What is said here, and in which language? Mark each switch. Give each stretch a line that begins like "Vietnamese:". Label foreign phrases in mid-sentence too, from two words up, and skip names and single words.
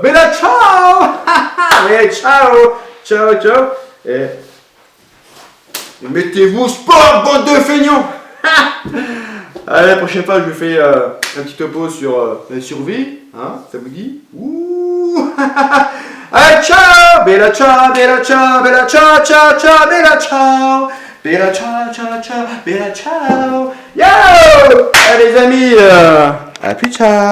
Italian: Bella ciao. Ouais, ciao. Ciao.
French: Et mettez-vous sport, bande de feignants. Allez, la prochaine fois, je vous fais un petit topo sur la survie. Hein, ça vous dit? Ouh. Allez, ciao.
Italian: Bella ciao, bella ciao, bella ciao, ciao, bella ciao. Bella ciao, bella ciao.
French: Yo. Allez, les amis, à plus, ciao.